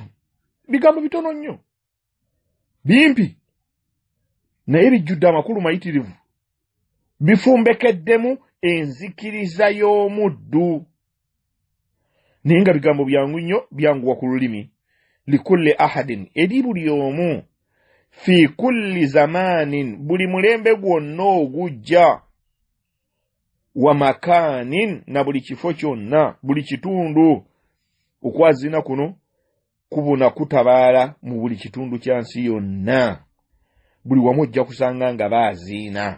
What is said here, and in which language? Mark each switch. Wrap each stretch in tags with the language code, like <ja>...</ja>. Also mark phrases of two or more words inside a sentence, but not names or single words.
<lg>Bigambo bitono nnyo, bimpi, naye bijjudde amakulu mayitirivu, bifumbekeddemu enzikiriza y'omuddu. Naye nga bigambo byangu nnyo, byanguwa ku lulimi.</lg> <ar>لكل أحد,</ar> <lg>eri buli omu,</lg> <ar>في كل زمان,</ar> <lg>buli mulembe gwonna ogujja,</lg> <ar>ومكان,</ar> <lg>na buli kifo kyonna, buli kitundu. Okwazina kuno kubuna kutabaala mu buli kitundu kya nsi yonna. Buli wamu ojja kusanga nga baaziina.</lg>